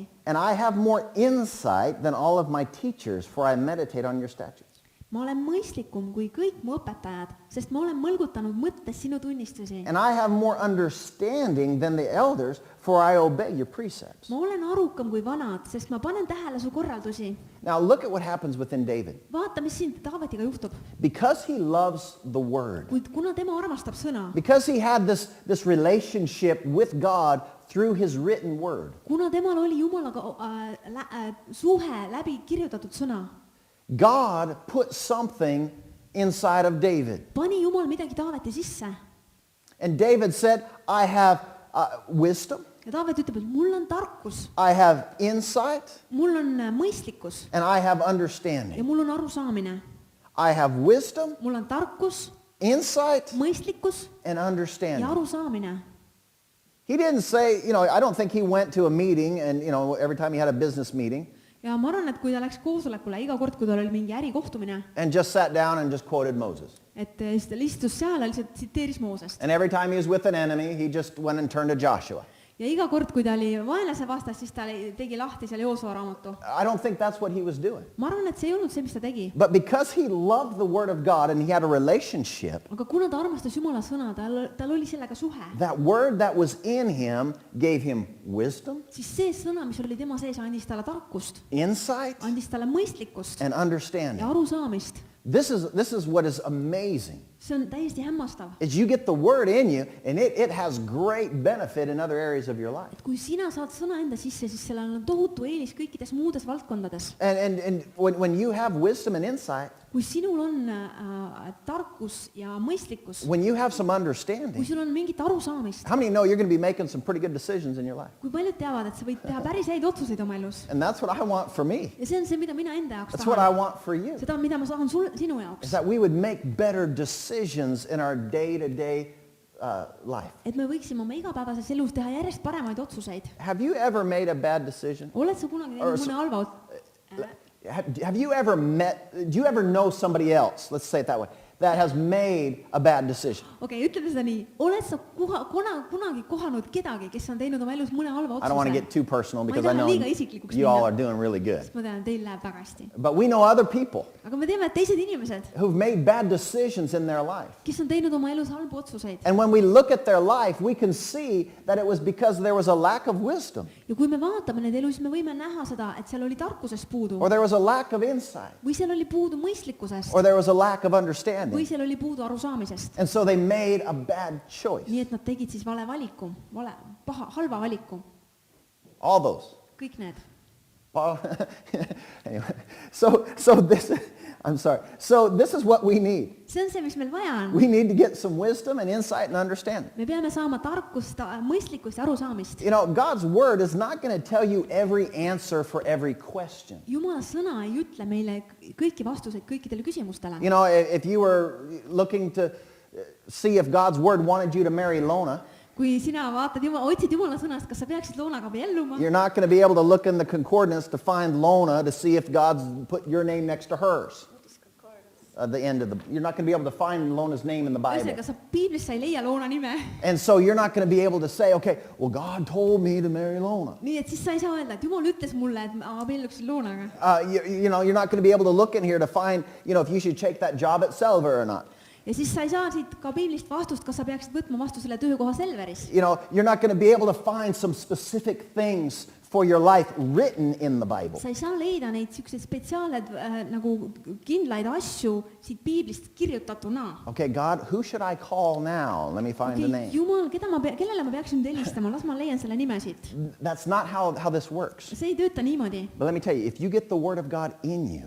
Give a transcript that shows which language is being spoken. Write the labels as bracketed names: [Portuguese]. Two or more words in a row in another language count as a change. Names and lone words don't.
[English] And I have more insight than all of my teachers, for I meditate on your statutes. [Estonian] Ma olen mõistlikum kui kõik mu õpetajad, sest ma olen mõlgutanud mõttes sinu tunnistusi. [English] And I have more understanding than the elders, for I obey your precepts. [Estonian] Ma olen arukam kui vanad, sest ma panen tähele su korraldusi. [English] Now look at what happens within David. [Estonian] Vaata, mis siin Taavetiga juhtub. [English] Because he loves the word, [Estonian] Kuid kuna tema armastab sõna, [English] because he had this relationship with God through his written word, [Estonian] kuna temal oli Jumalaga suhe läbi kirjutatud sõna, [English] God put something inside of David. [Estonian] pani Jumal midagi Taaveti sisse. [English] And David said, I have wisdom, [Estonian] Ja Taavet ütleb, et mul on tarkus, [English] I have insight, [Estonian] mul on mõistlikkus [English] and I have [Estonian] ja [English] understanding. [Estonian] mul on arusaamine. [English] I have wisdom, [Estonian] Mul on tarkus, [English] insight, [Estonian] mõistlikkus [English] and [Estonian] ja [English] understanding. [Estonian] arusaamine. [English] He didn't say, I don't think he went to a meeting and, every time he had a business meeting, [Estonian] ja ma arvan, et kui ta läks koosolekule iga kord, kui tal oli mingi ärikohtumine, [English] and just sat down and just quoted Moses. [Estonian] et siis ta istus seal ja lihtsalt tsiteeris Moosest. [English] And every time he was with an enemy, he just went and turned to Joshua. [Estonian] Ja iga kord, kui ta oli vaenlase vastas, siis ta tegi lahti seal Joosua raamatu. [English] I don't think that's what he was doing. [Estonian] Ma arvan, et see ei olnud see, mis ta tegi. [English] But because he loved the Word of God and he had a relationship, [Estonian] Aga kuna ta armastas Jumala sõna, tal oli sellega suhe, [English] that Word that was in him gave him wisdom, [Estonian] siis see sõna, mis oli tema sees, andis talle tarkust, [English] insight, [Estonian] andis talle mõistlikkust [English] and [Estonian] ja [English] understanding. [Estonian] arusaamist. [English] This is what is amazing. [Estonian] See on täiesti hämmastav. [English] Is you get the Word in you, and it has great benefit in other areas of your life. [Estonian] Et kui sina saad sõna enda sisse, siis sellel on tohutu eelis kõikides muudes valdkondades. [English] And when you have wisdom and insight, [Estonian] Kui sinul on tarkus ja mõistlikkus, [English] when you have some [Estonian] kui [English] understanding, [Estonian] sul on mingit arusaamist, [English] how many know you're going to be making some pretty good decisions in your life? [Estonian] kui paljud teavad, et sa võid teha päris häid otsuseid oma elus. [English] And that's what I want for me. [Estonian] Ja see on see, mida mina enda jaoks [English] That's what I [Estonian] tahan. [English] want for you. [Estonian] Seda, mida ma saan sinu [English] Is [Estonian] jaoks. [English] that we would make better decisions in our day-to-day life. [Estonian] Et me võiksime oma igapäevases elus teha järjest paremaid otsuseid. [English] Have you ever made a bad decision? [Estonian] Oled sa kunagi [English] Or [Estonian] teinud mõne halva [English] Have you ever do you ever know somebody else, let's say it that way, that has made a bad decision? [Estonian] Okei, ütleme seda nii. Oled sa kunagi kohanud kedagi, kes on teinud oma elus mõne halva [English] I don't want to [Estonian] otsuse? [English] get too personal [Estonian] Ma ei [English] because I [Estonian] taha [English] know [Estonian] liiga isiklikuks [English] you all [Estonian] minna. [English] are doing really good. [Estonian] Sest ma tean, et teil läheb väga hästi. [English] But we know other people [Estonian] Aga me teame, et teised inimesed, [English] who've made bad decisions in their life. [Estonian] kes on teinud oma elus halbu otsuseid. [English] And when we look at their life, we can see that it was because there was a lack of wisdom, [Estonian] Ja kui me vaatame neid elu, siis me võime näha seda, et seal oli tarkusest puudu. [English] or there was a lack of insight, [Estonian] Või seal oli puudu mõistlikkusest. [English] or there was a lack of [Estonian] Või [English] understanding. [Estonian] seal oli puudu arusaamisest. [English] And so they made a bad choice. [Estonian] Nii et nad tegid siis vale valiku, halva valiku. [English] All those. [Estonian] Kõik need. [English] Anyway, so this, I'm sorry. So this is what we need. [Estonian] See on see, mis meil vaja on. [English] We need to get some wisdom and insight and understanding. [Estonian] Me peame saama tarkust, mõistlikkust ja arusaamist. [English] You know, God's word is not going to tell you every answer for every question. [Estonian] Jumala sõna ei ütle meile kõiki vastuseid kõikidele küsimustele. [English] You know, if you were looking to see if God's word wanted you to marry Lona, [Estonian] Kui sina vaatad, otsid Jumala sõnast, kas sa peaksid Loonaga abielluma? [English] you're not going to be able to look in the concordance to find Lona to see if God's put your name next to hers. You're not going to be able to find Lona's name in the Bible. [Estonian] Ühesõnaga, sa piiblist sa ei leia Loona nime. [English] And so you're not going to be able to say, okay, well, God told me to marry Lona. [Estonian] Nii et siis sa ei saa öelda, et Jumal ütles mulle, et ma abielluksin Loonaga. [English] You know, you're not going to be able to look in here to find, you know, if you should take that job at Selver or not. [Estonian] Ja siis sa ei saa siit ka piiblist vastust, kas sa peaksid võtma vastu selle töökoha Selveris. [English] You know, you're not going to be able to find some specific things for your life written in the Bible. [Estonian] Sa ei saa leida neid siukseid spetsiaaled nagu kindlaid asju siit piiblist kirjutatuna. [English] Okay, God, who should I call now? Let me find the name. [Estonian] Jumal, kellele ma peaksin nüüd helistama? Las ma leian selle nime siit. [English] That's not how this works. [Estonian] See ei tööta niimoodi. [English] But let me tell you, if you get the word of God in you,